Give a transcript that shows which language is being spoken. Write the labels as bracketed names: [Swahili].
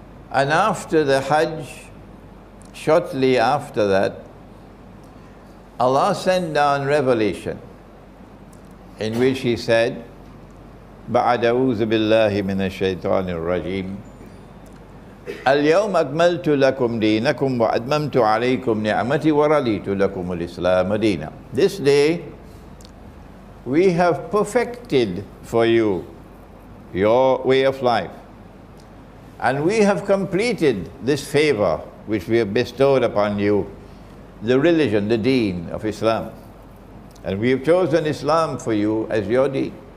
[English] And after the Hajj, shortly after that, Allah sent down revelation in which He said, [Arabic] بعد أعوذ بالله من الشيطان الرجيم اليوم أكملت لكم دينكم وأتممت عليكم نعمتي ورضيت لكم الإسلام دينا. [English] This day we have perfected for you your way of life, and we have completed this favor which we have bestowed upon you, the religion, the deen of Islam, and we have chosen Islam for you as your deen.